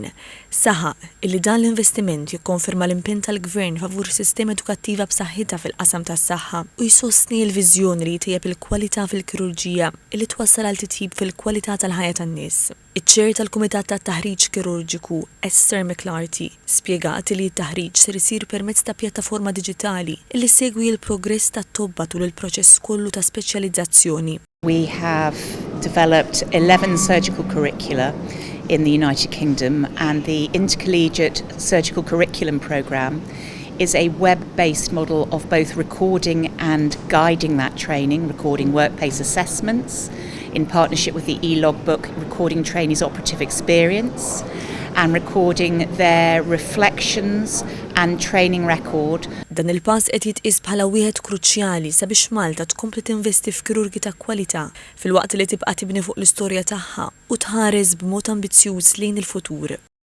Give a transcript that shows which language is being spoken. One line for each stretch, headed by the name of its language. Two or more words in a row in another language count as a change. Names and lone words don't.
Maltese: Saħaq illi dan l-investiment jikkonferma l-impenn tal-Gvern favur sistema edukattiva b'saħħitha fil-qasam tas-saħħa u jsostni l-viżjoni li jtejjeb il-kwalità fil-kirurġija illi twassal għal titjib fil-kwalità tal-ħajja tan-nies. Iċ-ċer tal-Kumitat tat-Taħriġ Kirurġiku Esther McClarty spjegat li t-taħriġ ser isir permezz ta' pjattaforma diġitali illi segwi l-progress tat-tobba tul il-proċess kollu ta' speċjalizzazzjoni.
English: We have developed 11 surgical curricula in the United Kingdom, and the Intercollegiate Surgical Curriculum Programme is a web-based model of both recording and guiding that training, recording workplace assessments in partnership with the e-logbook, recording trainees' operative experience and recording their reflections and training record.
Maltese: Dan il-pass qed jitqies bħala wieħed kruċjali sabiex Malta tkompli tinvesti f'kirurgi ta' kwalità filwaqt li tibqa' tibni fuq l-istorja tagħha u tħares b'mod ambizzjuż lejn il-futur.